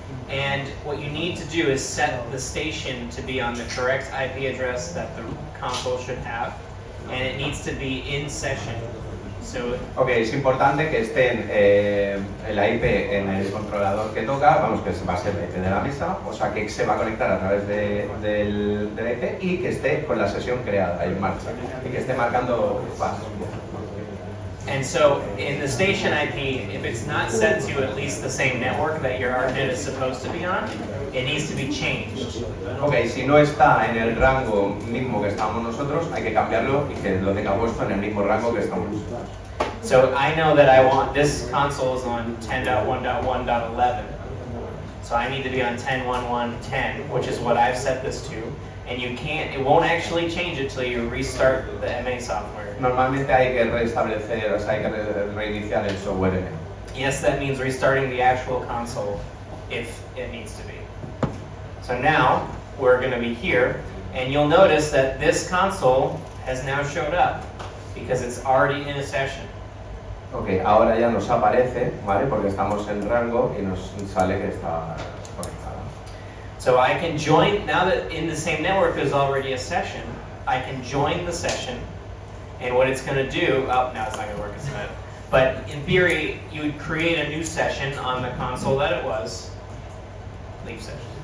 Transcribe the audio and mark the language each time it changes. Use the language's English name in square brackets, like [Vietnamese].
[English] And what you need to do is set the station to be on the correct IP address that the console should have, and it needs to be in session. So, [Spanish] ok, es importante que esté la IP en el controlador que toca, vamos, que va a ser la IP de la mesa, o sea que se va a conectar a través de la IP y que esté con la sesión creada en marcha y que esté marcando pasos. [English] and so in the station IP, if it's not set to at least the same network that your ArtNet is supposed to be on, it needs to be changed. [Spanish] Ok, si no está en el rango mismo que estamos nosotros, hay que cambiarlo y que lo tenga puesto en el mismo rango que estamos nosotros. [English] So I know that I want this console is on 10.1.1.11. So I need to be on 10.1.1.10, which is what I've set this to. And you can't, it won't actually change it till you restart the MA software. [Spanish] Normalmente hay que restablecer, o sea, hay que reiniciar el software. [English] Yes, that means restarting the actual console if it needs to be. So now we're going to be here, and you'll notice that this console has now showed up because it's already in a session. [Spanish] Ok, ahora ya nos aparece, ¿vale? Porque estamos en rango y nos sale que está conectada. [English] So I can join, now that in the same network there's already a session, I can join the session, and what it's going to do, oh, now it's not going to work as bad. But in theory, you would create a new session on the console that it was, leave session.